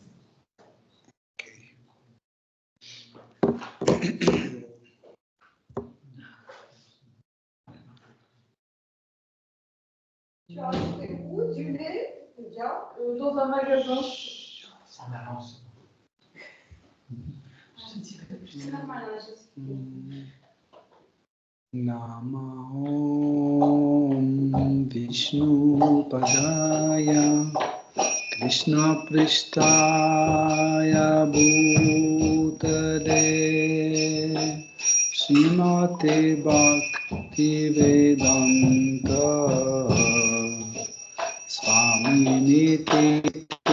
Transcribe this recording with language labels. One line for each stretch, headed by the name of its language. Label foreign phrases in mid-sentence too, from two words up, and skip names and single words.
French: Tu as acheté où du lait? Bien, dans un magasin. Ça m'avance. Je ne dirais pas. C'est normal,
Sanskrit: नम ॐ विष्णु पादाय कृष्ण प्रिष्टाय भूतले श्रीमते भक्ति वेदान्त स्वामी निति